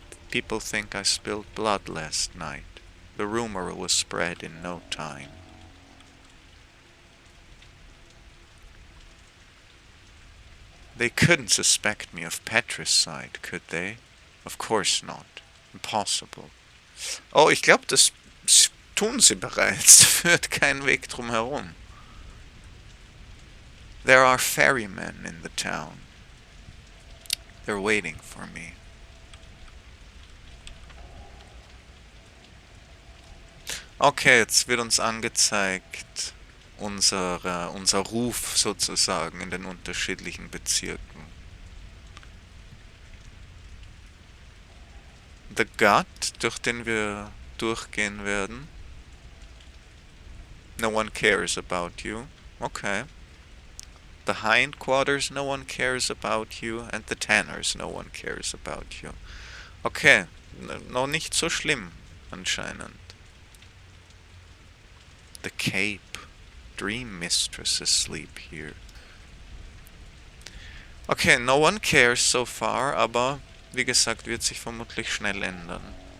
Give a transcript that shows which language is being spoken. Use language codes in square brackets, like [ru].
[en] People think I spilled blood last night. The rumor was spread in no time. They couldn't suspect me of patricide, could they? Of course not. Impossible. [de] Oh, ich glaube, das tun sie bereits. Da führt kein Weg drum herum. [en] There are ferrymen in the town. They're waiting for me. [de] Okay, jetzt wird uns angezeigt unser Ruf sozusagen in den unterschiedlichen Bezirken. The Gut, durch den wir durchgehen werden. [en] No one cares about you. Okay. The hindquarters, no one cares about you. And the tanners, no one cares about you. [de] Okay, noch nicht so schlimm anscheinend. [en] The Cape. Dream mistresses sleep here. [de] Okay, [en] no one cares so far, [de] aber wie gesagt, wird sich vermutlich schnell ändern.